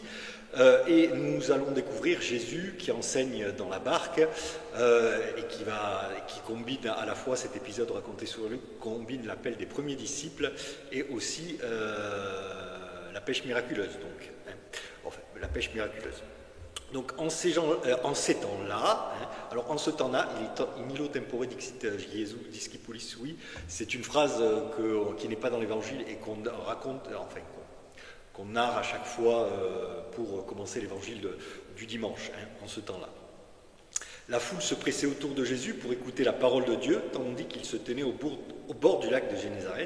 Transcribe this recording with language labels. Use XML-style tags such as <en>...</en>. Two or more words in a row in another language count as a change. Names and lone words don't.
<fr>Et nous allons découvrir Jésus qui enseigne dans la barque et qui combine à la fois cet épisode raconté sur Luc, combine l'appel des premiers disciples et aussi la pêche miraculeuse. Donc, enfin, la pêche miraculeuse. Donc en ces temps-là, alors en ce temps-là,</fr> <la>in illo tempore dixit Jesu discipulis sui,</la> <fr>c'est une phrase qui n'est pas dans l'évangile et qu'on raconte, enfin qu'on narre à chaque fois pour commencer l'évangile du dimanche, en ce temps-là. La foule se pressait autour de Jésus pour écouter la parole de Dieu, tandis qu'il se tenait au bord du lac de Génézareth.</fr>